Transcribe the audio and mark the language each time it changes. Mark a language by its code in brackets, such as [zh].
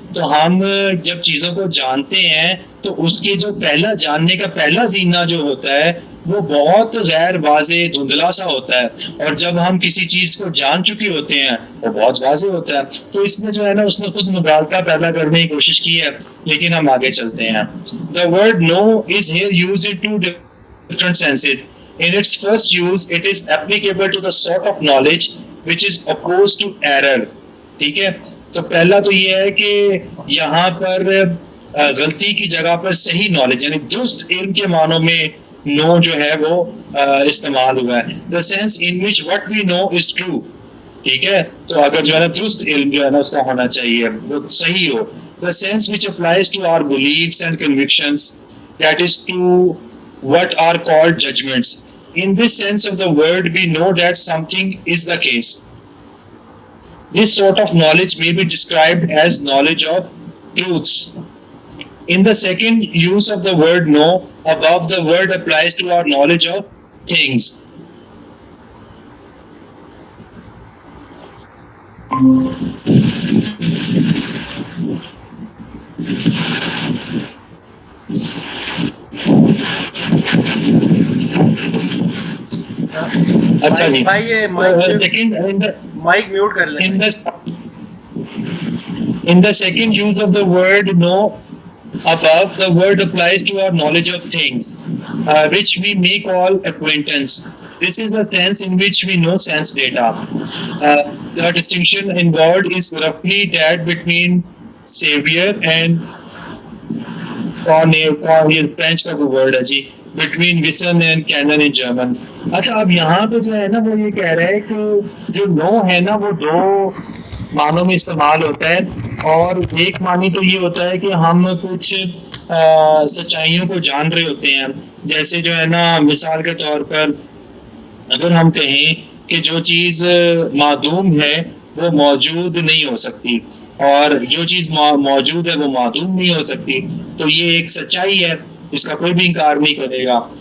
[ur] تو ہم جب چیزوں کو جانتے ہیں تو اس کے جو پہلا جاننے کا پہلا زینہ جو ہوتا ہے وہ بہت غیر واضح دھندلا سا ہوتا ہے, اور جب ہم کسی چیز کو جان چکے ہوتے ہیں وہ بہت واضح ہوتا ہے. تو اس میں جو ہے نا اس نے خود مغالطہ پیدا کرنے کی کوشش کی ہے. لیکن ہم آگے چلتے ہیں. [en] The word know is here used in two different senses. In its first use, it is applicable to the sort of knowledge which is opposed to error. [ur] ٹھیک ہے, تو پہلا تو یہ ہے کہ یہاں پر غلطی کی جگہ پر صحیح نالج یعنی درست علم کے معنوں میں نو جو ہے وہ استعمال ہوا ہے. [en] The sense in which what we know is true. [ur] ٹھیک ہے, تو اگر جو ہے نا درست علم جو ہے نا اس کا ہونا چاہیے, وہ صحیح ہو. [en] The sense which applies to our beliefs and convictions, that is to what are called judgments. In this sense of the word, we know that something is the case. This sort of knowledge may be described as knowledge of truths. In the second use of the word know, above the word applies to our knowledge of things. [ur] اچھا جی, بھائی یہ mic mute کر لیں. [en] In the second use of the word know above, the word applies to our knowledge of things, which we may call acquaintance. This is the sense in which we know sense data. The distinction involved is roughly that between savior and French [ur] کا کوئی word ہے جی, [en] between Wissen and Canon in German. [ur] اچھا, اب یہاں پہ جو ہے نا وہ یہ کہہ رہا ہے کہ جو نو ہے نا وہ دو معنوں میں استعمال ہوتا ہے. اور ایک معنی تو یہ ہوتا ہے کہ ہم کچھ سچائیوں کو جان رہے ہوتے ہیں. جیسے جو ہے نا مثال کے طور پر اگر ہم کہیں کہ جو چیز معدوم ہے وہ موجود نہیں ہو سکتی اور جو چیز موجود ہے وہ معدوم نہیں ہو سکتی, تو یہ ایک سچائی ہے, اس کا کوئی بھی انکار نہیں کرے گا.